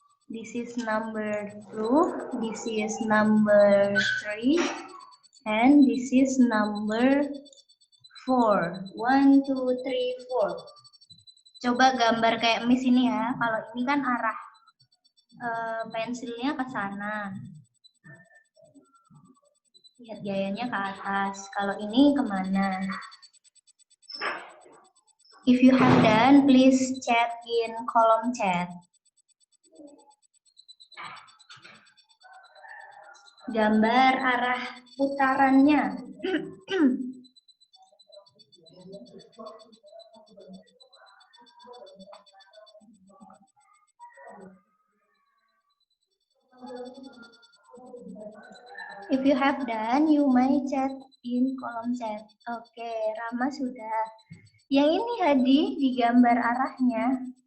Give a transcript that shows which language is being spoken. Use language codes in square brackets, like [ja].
[en] This is number 2, this is number 3, and this is number 4. [id] 1, 2, 3, 4. Coba gambar kayak Miss ini ya. Kalau ini kan arah pensilnya ke sana. Lihat gayanya ke atas. Kalau ini kemana? [en] If you have done, please chat in kolom chat. [id] Gambar arah putarannya. [en] If you have done, you may chat in kolom chat. [id] Oke, Rama sudah. Yang ini Hadi digambar arahnya.